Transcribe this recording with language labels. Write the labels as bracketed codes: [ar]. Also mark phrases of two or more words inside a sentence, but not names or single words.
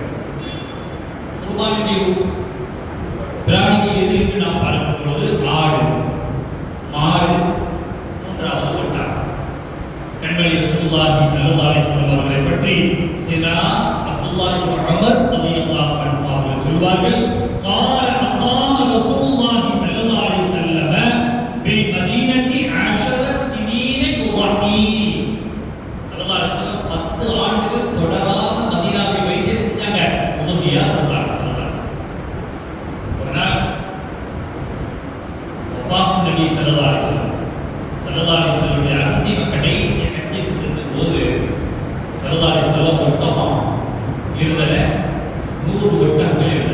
[ta] குர்பானுடைய பிராணிகள் எது என்று நாம் பார்க்கும் பொழுது ஆடு, மாடு, மூன்றாவது ஒட்டகம். கண்மணி [ar] رسول الله صلى الله عليه وسلم [ta] அவர்களை பற்றி சையதுனா அப்துல்லாஹ் இப்னு உமர் [ar] رضي الله عنه [ta] அவர்கள் சொல்வார்கள், [ar] قال أقام رسول الله صلى الله عليه وسلم بالمدينة 10 سنين يضحي. صلى الله عليه وسلم [ta] 10 ஆண்டுகள் தொடராக மதீனாவை வைத்து செஞ்சாங்க, உதவியா கொடுத்தாங்க. [ar] صلى الله عليه وسلم [ta] ஒரு நாள் வஃபாத் நபி [ar] صلى الله عليه وسلم [ta] அந்திம கடைசி ஹஜ்ஜுக்கு சென்ற போது [ar] صلى الله عليه وسلم [ta] ஒட்டகம் இருந்தன, 100 ஒட்டகங்கள் இருந்தன.